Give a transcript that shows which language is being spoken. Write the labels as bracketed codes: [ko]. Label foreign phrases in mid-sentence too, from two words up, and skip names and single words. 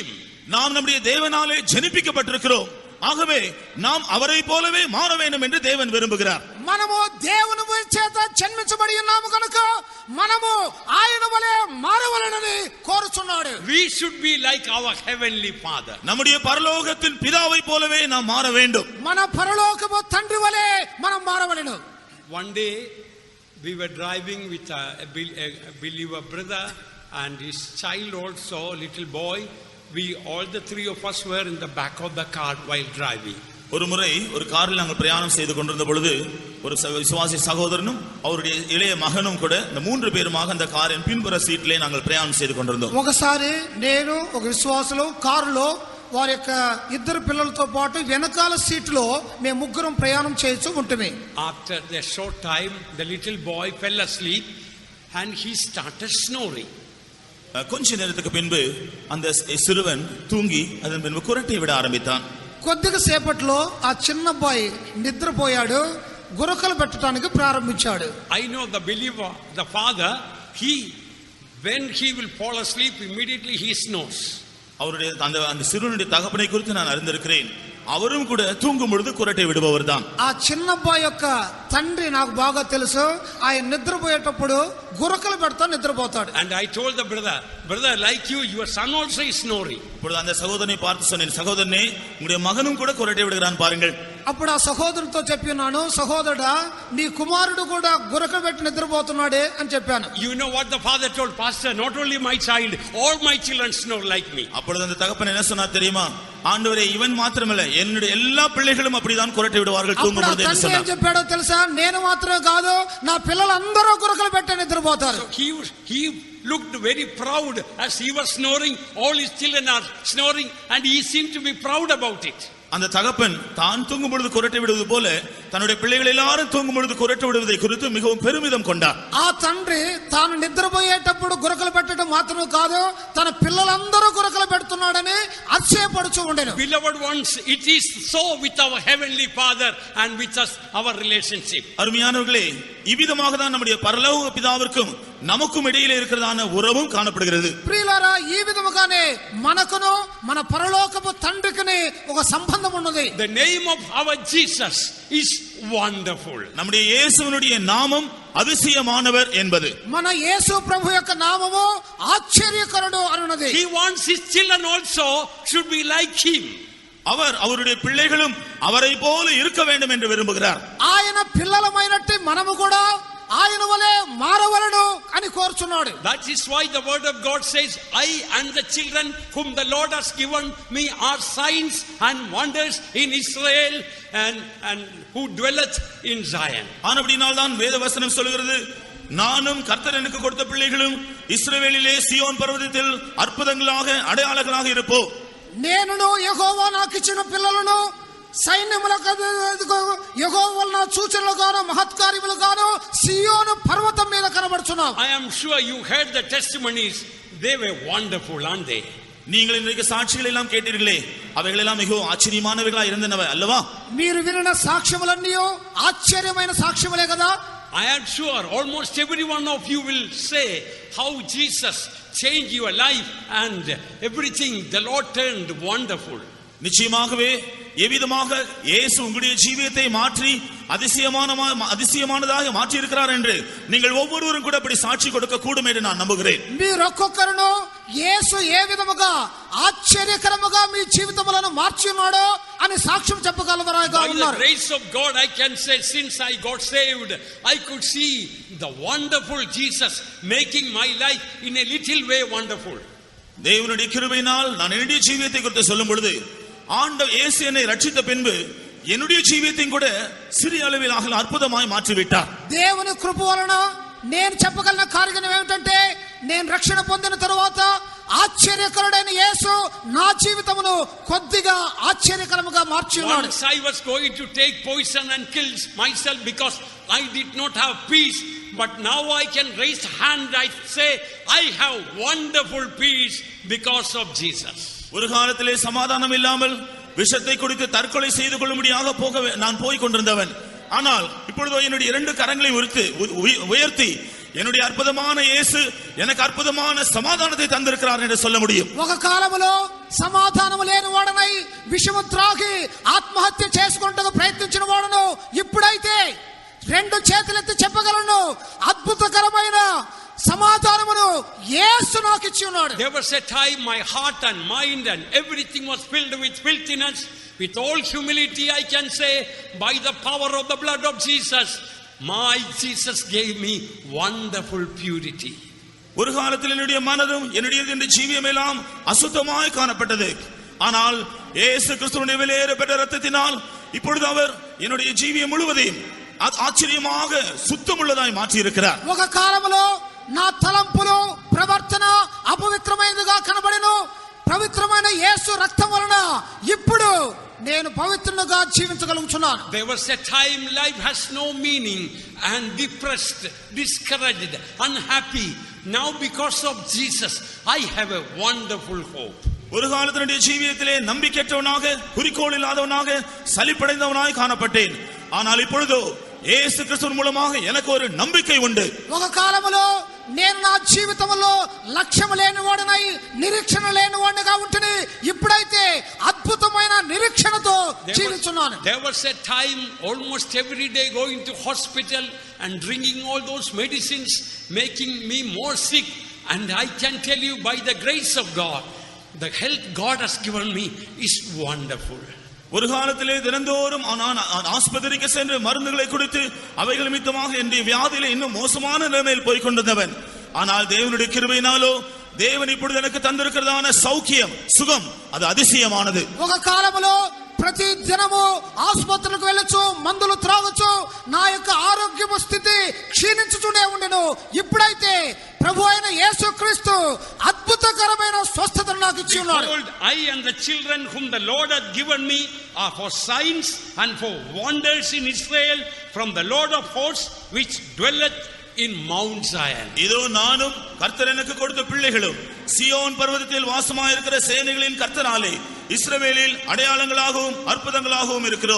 [ta] நாம் நம்முடைய தேவனாலே ஜனிப்பிக்கப்பட்டிருக்கிறோம், ஆகவே நாம் அவரை போலவே மாற வேண்டும் என்று தேவன் விரும்புகிறார். [te] మనము దేవుని చేత జన్మించబడి ఉన్నాము కనుక మనము ఆయన వలె మారవలెనని కోరుచున్నాడు. [en] We should be like our heavenly Father. [ta] நம்முடைய பரலோகத்தின் பிதாவை போலவே நாம் மாற வேண்டும். [te] మన పరలోకపు తండ్రి వలె మనం మారవలెను. [en] One day we were driving with a believer brother and his child also, little boy. We all the three of us were in the back of the car while driving. [ta] ஒரு முறை ஒரு காரில் நாங்கள் பிரயாணம் செய்து கொண்டிருந்த பொழுது ஒரு விசுவாசி சகோதரனும் அவருடைய இளைய மகனும் கூட இந்த 3 பேருமாக அந்த காரின் பின்புற சீட்டிலே நாங்கள் பிரயாணம் செய்து கொண்டிருந்தோம். [te] ఒకసారి నేను ఒక విశ్వాసులు కారులో వారి యొక్క ఇద్దరు పిల్లలతో పాటు వెనకాల సీటులో మేము ముగ్గురం ప్రయాణం చేస్తూ ఉంటమే. [en] After a short time the little boy fell asleep and he started snoring. [ta] கொஞ்ச நேரத்துக்கு பின்பு அந்த சிறுவன் தூங்கி அதன் பின்பு குரட்டை விட ஆரம்பித்தான். [te] కొద్దిగా సేపట్లో ఆ చిన్న అబ్బాయి నిద్రపోయాడు, గురకలు పెట్టడానికి ప్రారంభించాడు. [en] I know the believer, the father, when he will fall asleep immediately he snores. [ta] அவருடைய அந்த சிறுவனுடைய தகப்பனை குறித்து நான் அறிந்திருக்கிறேன். அவரும் கூட தூங்கும் பொழுது குரட்டை விடுபவர் தான். [te] ఆ చిన్న అబ్బాయి యొక్క తండ్రి నాకు బాగా తెలుసు, ఆయన నిద్రపోయేటప్పుడు గురకలు పెడతా నిద్రపోతాడు. [en] And I told the brother, like you, your son also is snoring. [ta] இப்பொழுது அந்த சகோதரனை பார்த்து சொன்னேன், சகோதரனே உங்களுடைய மகனும் கூட குரட்டை விடுகிறான் பாருங்கள். [te] అప్పుడు ఆ సహోదరుడితో చెప్పినాను, సహోదరుడా నీ కుమారుడు కూడా గురకలు పెట్టి నిద్రపోతున్నాడే అని చెప్పాను. [en] You know what the father told, pastor, not only my child, all my children snore like me. [ta] அப்பொழுது அந்த தகப்பன் என்ன சொன்னார் தெரியுமா? ஆண்டவரே, இவன் மாத்திரமல்ல என்னுடைய எல்லா பிள்ளைகளும் அப்படிதான் குரட்டை விடுவார்கள் தூங்கும் பொழுது என்று சொன்னார். [te] ఏం చెప్పాడో తెలుసా? నేను మాత్రమే కాదు, నా పిల్లలందరూ గురకలు పెట్టి నిద్రపోతారు. [en] He looked very proud as he was snoring. All his children are snoring and he seemed to be proud about it. [ta] அந்த தகப்பன் தான் தூங்கும் பொழுது குரட்டை விடுவது போல தன்னுடைய பிள்ளைகள் எல்லாரும் தூங்கும் பொழுது குரட்டை விடுவதை குறித்து மிகவும் பெருமிதம் கொண்டார். [te] ఆ తండ్రి తాను నిద్రపోయేటప్పుడు గురకలు పెట్టడం మాత్రమే కాదు, తన పిల్లలందరూ గురకలు పెడుతున్నాడని అతిశయపడుచూ ఉండెను. [en] Beloved ones, it is so with our heavenly Father and with us, our relationship. [ta] அருமையானவர்களே, இவ்விதமாக தான் நம்முடைய பரலோக பிதாவிற்கும் நமக்கும் இடையிலே இருக்கிறதான உறவும் காணப்படுகிறது. [te] ప్రియులారా, ఈ విధముగానే మనకును మన పరలోకపు తండ్రికిని ఒక సంబంధం ఉన్నది. [en] The name of our Jesus is wonderful. [ta] நம்முடைய இயேசுவினுடைய நாமம் அதிசயமானவர் என்பது. [te] మన యేసు ప్రభు యొక్క నామము ఆశ్చర్యకరుడు అనున్నది. [en] He wants his children also should be like him. [ta] அவருடைய பிள்ளைகளும் அவரை போல இருக்க வேண்டும் என்று விரும்புகிறார். [te] ఆయన పిల్లలమైనట్టు మనము కూడా ఆయన వలె మారవలెను అని కోరుచున్నాడు. [en] That is why the word of God says, I and the children whom the Lord has given me are signs and wonders in Israel and who dwelleth in Zion. [ta] ஆனபடியால் தான் வேத வசனம் சொல்கிறது, நானும் கர்த்தர் எனக்கு கொடுத்த பிள்ளைகளும் இஸ்ரவேலிலே சீயோன் பர்வதத்தில் அற்புதங்களாக அடையாளங்களாக இருப்போம். [te] నేనును యెహోవా నాకిచ్చిన పిల్లలను సైన్యములకు యెహోవా వలన సూచనలుగాను మహత్కార్యములుగాను సియోను పర్వతం మీద కనబడుచున్నావు. [en] I am sure you heard the testimonies. They were wonderful, aren't they? [ta] நீங்கள் இன்றைக்கு சாட்சிகள் எல்லாம் கேட்டீர்களே, அவைகள் எல்லாம் மிகவும் ஆச்சரியமானவைகளா இருந்தனவே அல்லவா? [te] మీరు విన్న సాక్ష్యములన్నీ ఆశ్చర్యమైన సాక్ష్యములే కదా. [en] I am sure almost every one of you will say how Jesus changed your life and everything the Lord turned wonderful. [ta] நிச்சயமாகவே எவ்விதமாக இயேசு உங்களுடைய ஜீவியத்தை மாற்றி அதிசயமானதாக மாற்றி இருக்கிறார் என்று நீங்கள் ஒவ்வொருவரும் கூட அப்படி சாட்சி கொடுக்க கூடும் என்று நான் நம்புகிறேன். [te] మీరు ఒక్కొక్కరును యేసు ఏ విధముగా ఆశ్చర్యకరముగా మీ జీవితములను మార్చినాడో అని సాక్ష్యం చెప్పగలవారుగా ఉన్నారు. [en] By the grace of God I can say since I got saved I could see the wonderful Jesus making my life in a little way wonderful. [ta] தேவனுடைய கிருபையினால் நான் என்னுடைய ஜீவியத்தை குறித்து சொல்லும் பொழுது ஆண்டவர் இயேசு என்னை ரட்சித்த பின்பு என்னுடைய ஜீவியத்தையும் கூட சிறிய அளவில் அற்புதமாய் மாற்றி விட்டார். [te] దేవుని కృప వలన నేను చెప్పగలిగిన కార్యం ఏమిటంటే నేను రక్షణ పొందిన తరువాత ఆశ్చర్యకరుడైన యేసు నా జీవితమును కొద్దిగా ఆశ్చర్యకరముగా మార్చి ఉన్నాడు. [en] Once I was going to take poison and kill myself because I did not have peace, but now I can raise hand, I say I have wonderful peace because of Jesus. [ta] ஒரு காலத்திலே சமாதானம் இல்லாமல் விஷத்தை குடித்து தற்கொலை செய்து கொள்ளும்படியாக நான் போய் கொண்டிருந்தவன். ஆனால் இப்பொழுதோ என்னுடைய இரண்டு கரங்களை உயர்த்தி என்னுடைய அற்புதமான இயேசு எனக்கு அற்புதமான சமாதானத்தை தந்திருக்கிறார் என்று சொல்ல முடியும். [te] ఒక కాలములో సమాధానము లేని వాడనై విషము త్రాగి ఆత్మహత్య చేసుకొనుటకు ప్రయత్నించిన వాడను ఇప్పుడైతే రెండు చేతులెత్తి చెప్పగలను అద్భుతకరమైన సమాధానమును యేసు నాకు ఇచ్చి ఉన్నాడు. [en] There was a time my heart and mind and everything was filled with filthiness. With all humility I can say by the power of the blood of Jesus my Jesus gave me wonderful purity. [ta] ஒரு காலத்தில் என்னுடைய மனதும் என்னுடைய ஜீவியம் எல்லாம் அசுத்தமாய் காணப்பட்டது. ஆனால் இயேசு கிறிஸ்துவின் விலையேறப்பட்ட இரத்தத்தினால் இப்பொழுது அவர் என்னுடைய ஜீவியம் முழுவதையும் ఆశ్చర్యமாக సుత్తముள்ளదాయి మార్చి இருக்கிறார். [te] ఒక కాలములో నా తలంపులు ప్రవర్తన అపవిత్రమైనదిగా కనబడెను. పవిత్రమైన యేసు రక్తం వలన ఇప్పుడు నేను పవిత్రునిగా జీవించగలుగుతున్నాను. [en] There was a time life has no meaning and depressed, discouraged, unhappy. Now because of Jesus I have a wonderful hope. [ta] ஒரு காலத்தினுடைய ஜீவியத்திலே நம்பிக்கையற்றவனாக குறிக்கோள் இல்லாதவனாக சலிப்படைந்தவனாய் காணப்பட்டேன். ஆனால் இப்பொழுதோ இயேசு கிறிஸ்து மூலமாக எனக்கு ஒரு நம்பிக்கை உண்டு. [te] ఒక కాలములో నేను నా జీవితంలో లక్ష్యం లేని వాడనై నిరీక్షణ లేని వాడిగా ఉంటని ఇప్పుడైతే అద్భుతమైన నిరీక్షణతో జీవిస్తున్నాను. [en] There was a time almost every day going to hospital and drinking all those medicines making me more sick, and I can tell you by the grace of God the health God has given me is wonderful. [ta] ஒரு காலத்திலே தினந்தோறும் ஆஸ்பத்திரிக்கு சென்று மருந்துகளை கொடுத்து அவைகள் நிமித்தமாக என்னுடைய வியாதியில இன்னும் மோசமான நிலைமையில் போய் கொண்டிருந்தவன். ஆனால் தேவனுடைய கிருபையினாலோ தேவன் இப்பொழுது எனக்கு தந்திருக்கிறதான சௌக்கியம் சுகம் அது அதிசயமானது. [te] ఒక కాలములో ప్రతి దినము ఆసుపత్రికి వెళ్ళొచ్చు, మందులు త్రాగొచ్చు, నా యొక్క ఆరోగ్య స్థితి క్షీణించుతూనే ఉండెను. ఇప్పుడైతే ప్రభు అయిన యేసుక్రీస్తు అద్భుతకరమైన స్వస్థతను నాకు ఇచ్చి ఉన్నాడు. [en] Behold, I and the children whom the Lord hath given me are for signs and for wonders in Israel from the Lord of hosts which dwelleth in Mount Zion. [ta] இதோ நானும் கர்த்தர் எனக்கு கொடுத்த பிள்ளைகளும் சியோன் பர்வதத்தில் வாசமாயிருக்கிற சேனைகளின் கர்த்தராலே இஸ்ரவேலில் அடையாளங்களாகவும் அற்புதங்களாகவும் இருக்கிறோம்.